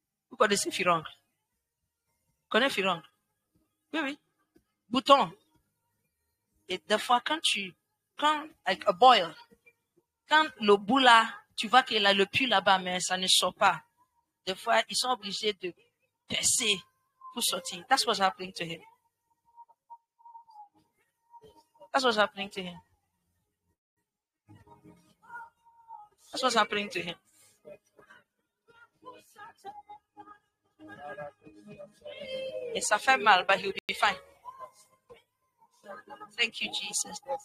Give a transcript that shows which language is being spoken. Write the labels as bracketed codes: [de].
[fr] Vous connaissez fironcle? Vous connaissez fironcle? Oui. Bouton. Et des fois, avec un boil, quand le bout là, tu vois qu'il a le puits là-bas, mais ça ne sort pas. Des fois, ils sont obligés de percer pour sortir. [en] That's what's happening to him. That's what's happening to him. That's what's happening to him. [fr] Et ça fait mal, [en] but he'll be fine. Thank you, Jesus.